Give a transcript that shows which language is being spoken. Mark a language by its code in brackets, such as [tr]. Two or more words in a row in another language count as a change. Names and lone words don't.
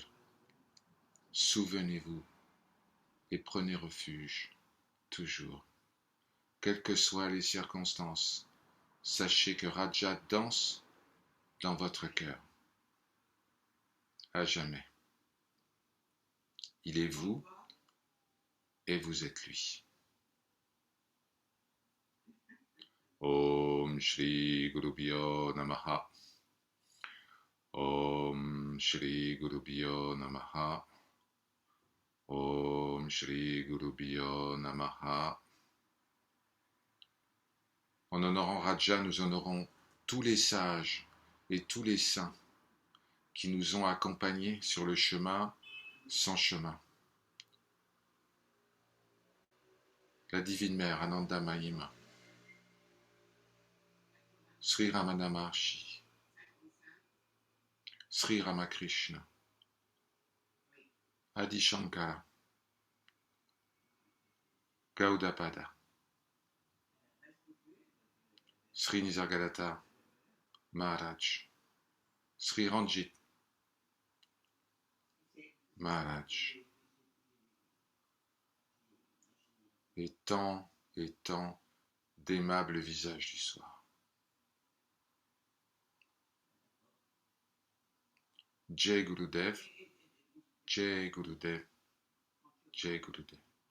[fr] Souvenez-vous et prenez refuge, toujours, quelles que soient les circonstances. Sachez que Raja danse dans votre cœur, à jamais. Il est vous et vous êtes lui. [sa] ॐ श्री गुरुभ्यो नमः. ॐ श्री गुरुभ्यो नमः. ॐ श्री गुरुभ्यो नमः. [fr] En honorant Raja, nous honorons tous les sages et tous les saints qui nous ont accompagnés sur le chemin sans chemin. La Divine Mère Ananda Mahima, Sri Ramana Maharshi, Sri Ramakrishna, Adi Shankara, Gaudapada, Sri Nisargadatta Maharaj, Sri Ranjit Maharaj, et tant d'aimables visages du soir. [hi] जय गुरुदेव, जय गुरुदेव, जय गुरुदेव.